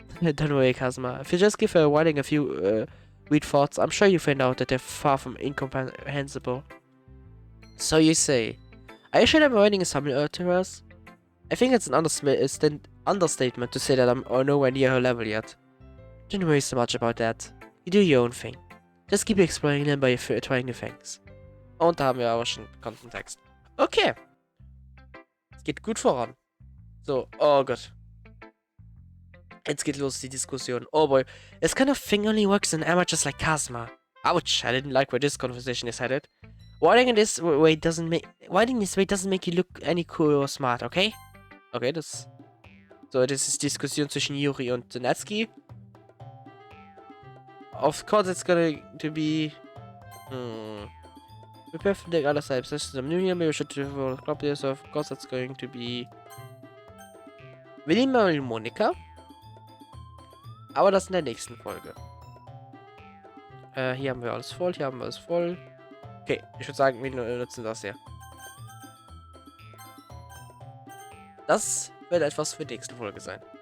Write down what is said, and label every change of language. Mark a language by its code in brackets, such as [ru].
[en] Don't worry, Kazuma. If you just give her writing a few weird thoughts, I'm sure you find out that they're far from incomprehensible. So you say. Are you sure that my writing is similar to hers? I think it's an understatement to say that I'm nowhere near her level yet. Don't worry so much about that. You do your own thing. Just keep exploring them by trying new things. [de] Und da haben wir aber schon bekannten Text. Okay. Es geht gut voran. So, oh Gott. Jetzt geht los die Diskussion. [en] Oh boy. This kind of thing only works in amateurs like Kazuma. Ouch, I didn't like where this conversation is headed. Writing this way doesn't make you look any cool or smart, okay? [de] Okay, das... So, das ist Diskussion zwischen Yuri und Netsky. [en] Of course it's going to be... We perfect other types. This is a new year, maybe we should develop this. Of course it's going to be... [de] Wir nehmen mal Monika. Aber das in der nächsten Folge. Hier haben wir alles voll, hier haben wir alles voll. Okay, ich würde sagen, wir nutzen das hier. Das wird etwas für die nächste Folge sein.